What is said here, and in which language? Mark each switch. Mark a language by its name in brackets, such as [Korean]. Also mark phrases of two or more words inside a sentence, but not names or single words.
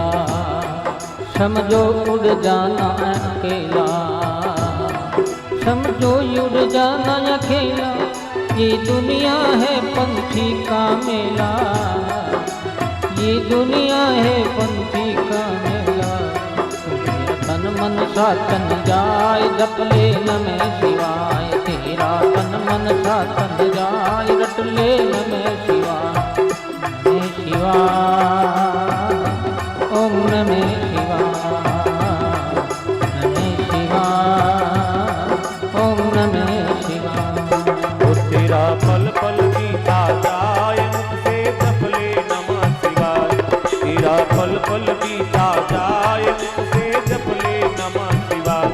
[Hindi] समझो उड़ जाना अकेला, समझो उड़ जाना अकेला। ये दुनिया है पंछी का मेला, ये दुनिया है पंछी का मेला। तन मन सातन जाय, जप ले [Sanskrit] नमः शिवाय। [Hindi] तेरा तन मन सातन जाय, रट ले [Sanskrit] नमः शिवाय। नमः शिवाय, ओम नमः शिवाय, नमः शिवाय, ओम नमः शिवाय। [Hindi] वो तेरा पल पल बीता जाए, मुख से जप ले [Sanskrit] नमः शिवाय। [Hindi] तेरा पल पल बीता जाए, मुख से जप ले [Sanskrit] नमः शिवाय।